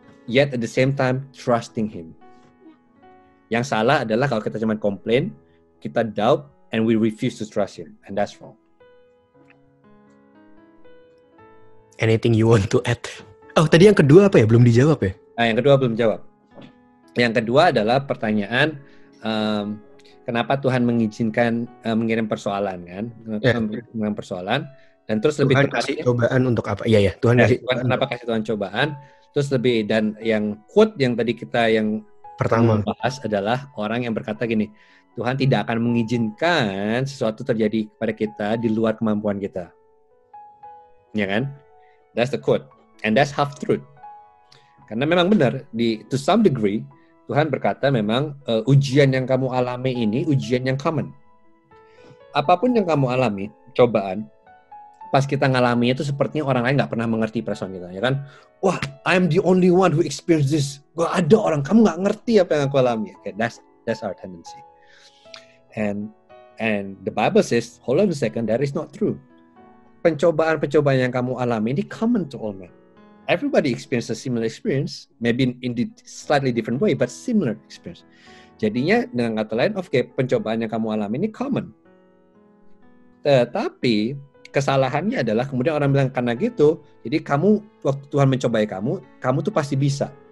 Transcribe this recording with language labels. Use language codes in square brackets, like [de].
[en] Yet at the same time, trusting Him. [id] Yang salah adalah kalau kita cuma [en] complain, kita doubt, and we refuse to trust Him. And that's wrong. Anything you want to add? [id] Oh, tadi yang kedua apa ya? Belum dijawab ya? Yang kedua belum jawab. Yang kedua adalah pertanyaan, kenapa Tuhan mengizinkan mengirim persoalan kan? Mengirim persoalan dan terus Tuhan lebih kasih cobaan untuk apa? Iya, Tuhan kasih. Kenapa kasih Tuhan cobaan? Terus lebih, dan yang quote yang tadi kita yang pertama bahas adalah orang yang berkata gini, Tuhan tidak akan mengizinkan sesuatu terjadi kepada kita di luar kemampuan kita. Ya kan? [en] That's the quote. And that's half truth. [id] Karena memang benar, [en] to some degree, [id] Tuhan berkata memang ujian yang kamu alami ini ujian yang common. Apapun yang kamu alami, cobaan, pas kita ngalami itu sepertinya orang lain nggak pernah mengerti perasaan kita, ya kan? [en] Wah, I'm the only one who experienced this. [id] Gak ada orang, kamu nggak ngerti apa yang aku alami. [en] Okay, that's our tendency. And the Bible says, hold on a second, that is not true. [id] Pencobaan-pencobaan yang kamu alami ini [en] common to all men. Everybody experience a similar experience, maybe in the slightly different way, but similar experience. [id] Jadinya dengan kata lain, pencobaan yang kamu alami ini common. Tetapi kesalahannya adalah kemudian orang bilang karena gitu, jadi kamu waktu Tuhan mencobai kamu tuh pasti bisa.